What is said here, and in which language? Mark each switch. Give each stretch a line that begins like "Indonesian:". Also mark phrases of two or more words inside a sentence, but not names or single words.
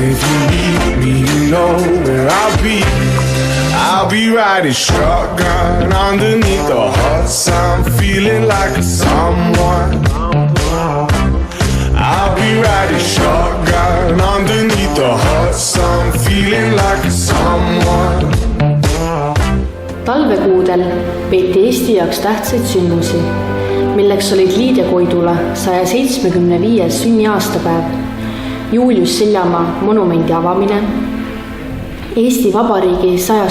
English: If you need me, you know where I'll be. I'll be riding shotgun underneath the hot sun, feeling like a someone. I'll be riding shotgun underneath the hot sun, feeling like a someone.
Estonian: Talvekuudel peeti Eesti jaoks tähtsaid sündmusi, milleks olid Liidia Koidula 175. sünniaastapäev, Julius Seljamaa monumendi avamine, Eesti Vabariigi 100.